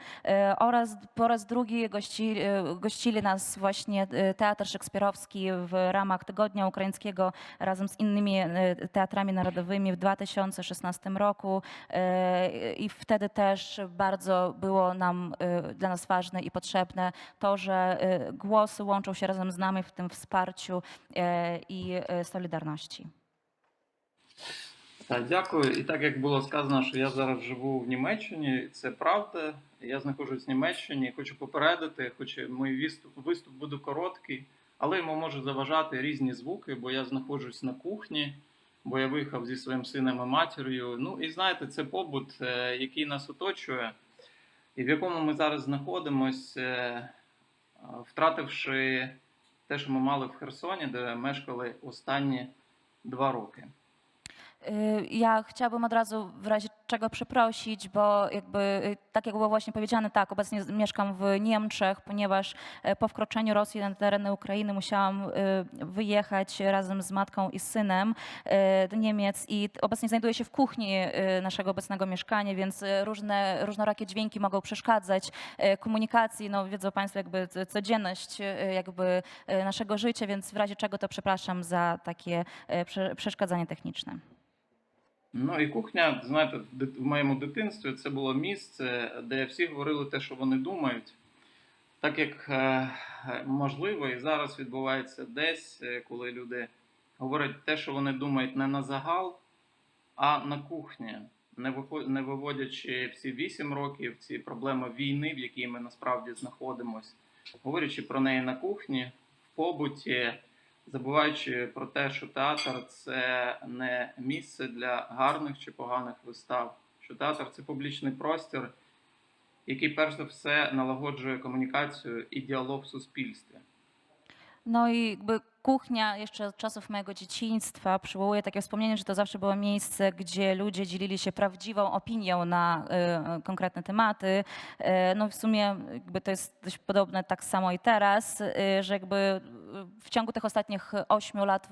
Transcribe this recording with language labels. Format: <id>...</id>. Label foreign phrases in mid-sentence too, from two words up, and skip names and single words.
<pl>Oraz po raz drugi gościli nas właśnie Teatr Szekspirowski w ramach Tygodnia Ukraińskiego razem z innymi teatrami narodowymi w 2016 roku. I wtedy też bardzo było dla nas ważne i potrzebne to, że głosy łączą się razem z nami w tym wsparciu i solidarności.</pl> <uk>Так, дякую. І так як було сказано, що я зараз живу в Німеччині, це правда. Я знаходжусь в Німеччині, хочу попередити, хоч мій виступ буде короткий, але йому можуть заважати різні звуки, бо я знаходжусь на кухні, бо я виїхав зі своїм сином і матір'ю. Ну і знаєте, це побут, який нас оточує, і в якому ми зараз знаходимося, втративши те, що ми мали в Херсоні, де мешкали останні 2 роки.</uk> <pl>Ja chciałabym od razu w razie czego przeprosić, bo jakby tak jak było właśnie powiedziane, tak, obecnie mieszkam w Niemczech, ponieważ po wkroczeniu Rosji na tereny Ukrainy musiałam wyjechać razem z matką i synem do Niemiec i obecnie znajduję się w kuchni naszego obecnego mieszkania, więc różnorakie dźwięki mogą przeszkadzać komunikacji. No wiedzą Państwo jakby codzienność jakby naszego życia, więc w razie czego to przepraszam za takie przeszkadzanie techniczne.</pl> <uk>Ну і кухня, знаєте, в моєму дитинстві це було місце, де всі говорили те, що вони думають. Так як, можливо, і зараз відбувається десь, коли люди говорять те, що вони думають не на загал, а на кухні, не виводячи всі 8 років, ці проблеми війни, в якій ми насправді знаходимося, говорячи про неї на кухні, в побуті, забуваючи про те, що театр – це не місце для гарних чи поганих вистав, що театр – це публічний простір, який перш за все налагоджує комунікацію і діалог в суспільстві.</uk> <pl>No i jakby kuchnia jeszcze od czasów mojego dzieciństwa przywołuje takie wspomnienie, że to zawsze było miejsce, gdzie ludzie dzielili się prawdziwą opinią na konkretne tematy. No w sumie jakby to jest dość podobne tak samo i teraz, że jakby w ciągu tych ostatnich 8 lat</pl>